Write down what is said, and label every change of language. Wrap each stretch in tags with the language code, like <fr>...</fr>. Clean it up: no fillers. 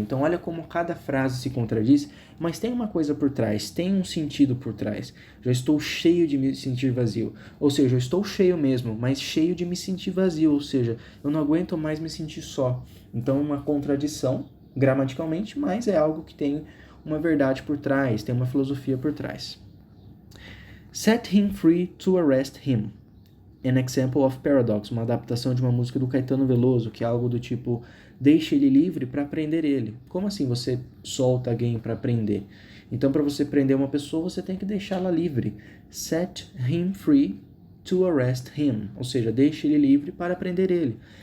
<pt>Então olha como cada frase se contradiz, mas tem uma coisa por trás, tem um sentido por trás. Já estou cheio de me sentir vazio. Ou seja, eu estou cheio mesmo, mas cheio de me sentir vazio. Ou seja, eu não aguento mais me sentir só. Então uma contradição, gramaticalmente, mas é algo que tem uma verdade por trás, tem uma filosofia por trás.</pt> <en>Set him free to arrest him. An Example of Paradox,</en> <pt>uma adaptação de uma música do Caetano Veloso, que é algo do tipo, deixe ele livre para prender ele. Como assim você solta alguém para prender? Então, para você prender uma pessoa, você tem que deixá-la livre.</pt> <en>Set him free to arrest him,</en> <pt>ou seja, deixe ele livre para prender ele.</pt>